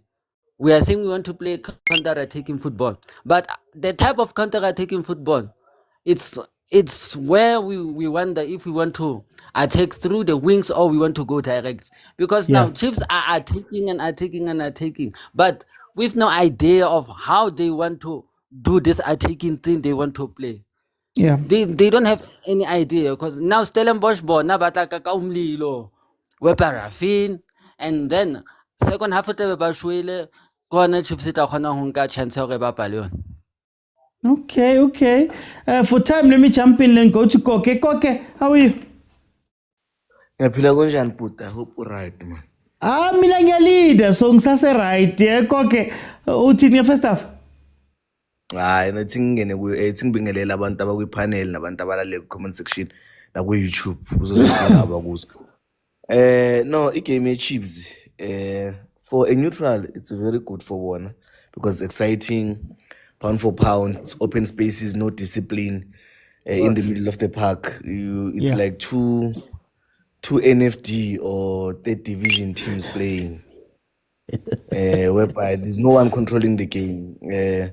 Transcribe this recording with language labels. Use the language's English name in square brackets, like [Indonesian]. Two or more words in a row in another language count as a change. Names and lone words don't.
[English] We are saying we want to play counter-attacking football, but the type of counter-attacking football, it's where we wonder if we want to attack through the wings or we want to go direct. Because now Chiefs are attacking, but with no idea of how they want to do this attacking thing they want to play. Yeah. They don't have any idea, because now [Southern Sotho] Stellenbosch bona batla ka umlilo we paraffin, [English] and then second half [Southern Sotho] tebe ba shwele kona Chiefs tla khona ho nka chance hore ba pale yona. [English] Okay. For time, let me jump in and go to Koke. Koke, how are you? [Zulu] Ngiyaphila kanjani bhuti? [English] I hope right man. [Zulu] Mina ngiyalida, so ngisase right. [English] Yeah, Koke. Uthini first half? [Zulu] Hayi nathi ngingene ngibingelela abantu abakwi-panel nabantu abalale ku-comment section naku-YouTube uzozindaba kuzo. [English] No, [Zulu] igame ye-Chiefs [English] for a neutral, it's very good for one because it's exciting, pound for pound, it's open spaces, no discipline in the middle of the park. It's like two NFD or third division teams playing, whereby there's no one controlling the game.